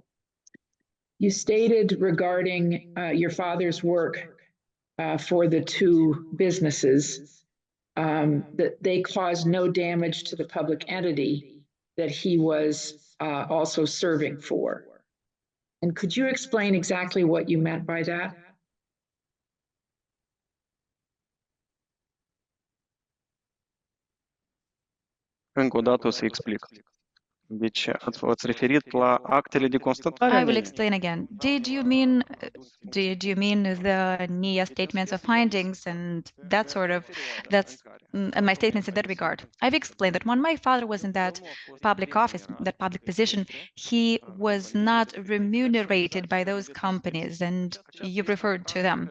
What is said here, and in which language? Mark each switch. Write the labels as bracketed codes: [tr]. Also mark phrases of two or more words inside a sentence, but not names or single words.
[en] You stated regarding your father's work for the two businesses that they caused no damage to the public entity that he was also serving for. And could you explain exactly what you meant by that? [ro] Încă o dată o să explic. Deci ați referit la actele de constatare. [en] I will explain again. Did you mean the NIA statements of findings and that sort of, my statements in that regard? I've explained that when my father was in that public office, that public position, he was not remunerated by those companies, and you referred to them.